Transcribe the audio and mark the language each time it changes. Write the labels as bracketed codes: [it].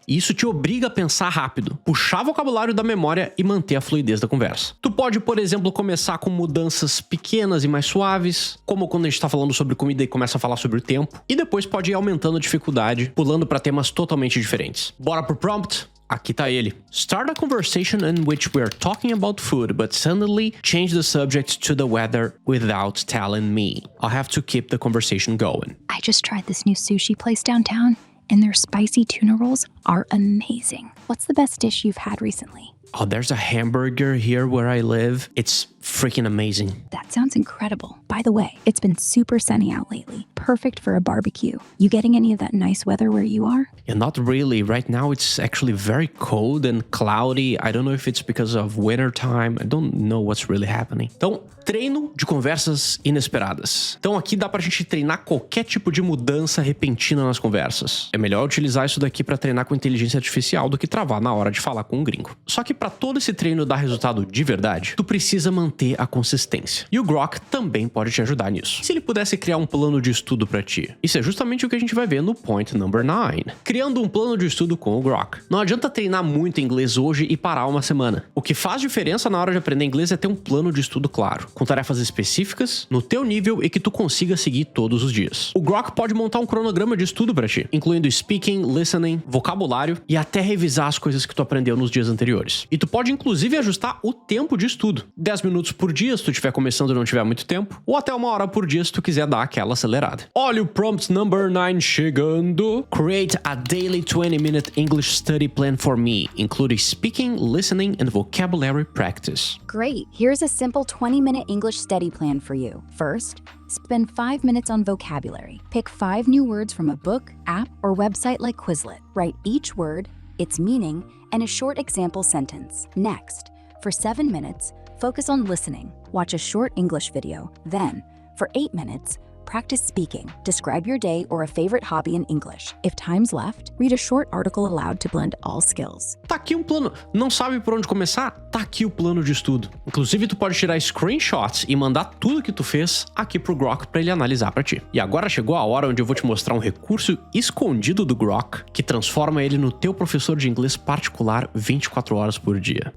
[pt] E isso te obriga a pensar rápido, puxar vocabulário da memória e manter a fluidez da conversa. Tu pode, por exemplo, começar com mudanças pequenas e mais suaves, como quando a gente tá falando sobre comida e começa a falar sobre o tempo, e depois pode ir aumentando a dificuldade, pulando pra temas totalmente diferentes. Bora pro prompt? Aqui tá ele. [en] Start a conversation in which we are talking about food, but suddenly change the subject to the weather without telling me. I'll have to keep the conversation going. I just tried this new sushi place downtown, and their spicy tuna rolls are amazing. What's the best dish you've had recently? Oh, there's a hamburger here where I live. It's freaking amazing. That sounds incredible. By the way, it's been super sunny out lately. Perfect for a barbecue. You getting any of that nice weather where you are? Yeah, not really. Right now it's actually very cold and cloudy. I don't know if it's because of winter time. I don't know what's really happening. [pt] Então, treino de conversas inesperadas. Então aqui dá pra gente treinar qualquer tipo de mudança repentina nas conversas. É melhor utilizar isso daqui pra treinar com inteligência artificial do que travar na hora de falar com um gringo. Só que pra todo esse treino dar resultado de verdade, tu precisa manter a consistência. E o Grok também pode te ajudar nisso. Se ele pudesse criar um plano de estudo pra ti, isso é justamente o que a gente vai ver no [en] point number 9. [pt] Criando um plano de estudo com o Grok. Não adianta treinar muito inglês hoje e parar uma semana. O que faz diferença na hora de aprender inglês é ter um plano de estudo claro, com tarefas específicas, no teu nível e que tu consiga seguir todos os dias. O Grok pode montar um cronograma de estudo pra ti, incluindo speaking, listening, vocabulário e até revisar as coisas que tu aprendeu nos dias anteriores. E tu pode inclusive ajustar o tempo de estudo. 10 minutos por dia se tu estiver começando e não tiver muito tempo, ou até 1 hora por dia se tu quiser dar aquela acelerada. Olha o [en] prompt number 9 [pt] chegando. [en] Create a daily 20-minute English study plan for me, including speaking, listening, and vocabulary practice. Great. Here's a simple 20-minute English study plan for you. First, spend 5 minutes on vocabulary. Pick 5 new words from a book, app, or website like Quizlet. Write each word, its meaning, and a short example sentence. Next, for 7 minutes, focus on listening. Watch a short English video. Then, for 8 minutes, practice speaking. Describe your day or a favorite hobby in English. If time's left, read a short article aloud to blend all skills. [pt] Tá aqui um plano. Não sabe por onde começar? Tá aqui o plano de estudo. Inclusive, tu pode tirar screenshots e mandar tudo que tu fez aqui pro Grok pra ele analisar pra ti. E agora chegou a hora onde eu vou te mostrar um recurso escondido do Grok que transforma ele no teu professor de inglês particular 24 horas por dia.